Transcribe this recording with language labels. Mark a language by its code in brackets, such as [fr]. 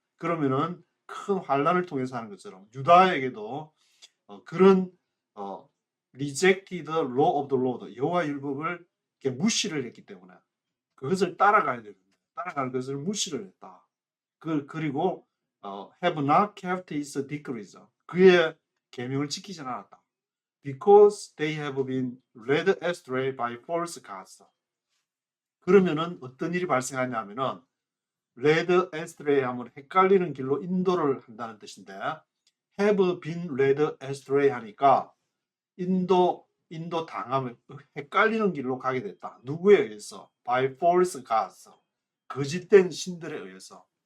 [ko] 그러면은 큰 환란을 통해서 하는 것처럼 유다에게도 그런 [en] rejected the law of the Lord [ko] 여호와 율법을 무시를 했기 때문에 그것을 따라가야 되는데 따라갈 것을 무시를 했다. 그리고 [en] have not kept his decrees [ko] 그의 계명을 지키지 않았다. [en] Because they have been led astray by false gods. [ko] 그러면은 어떤 일이 발생하냐면은 led astray 하면 헷갈리는 길로 인도를 한다는 뜻인데 [en] have been led astray [ko] 하니까 인도 당하면 헷갈리는 길로 가게 됐다. 누구에 의해서? [en] By false gods. [ko] 거짓된 신들에 의해서.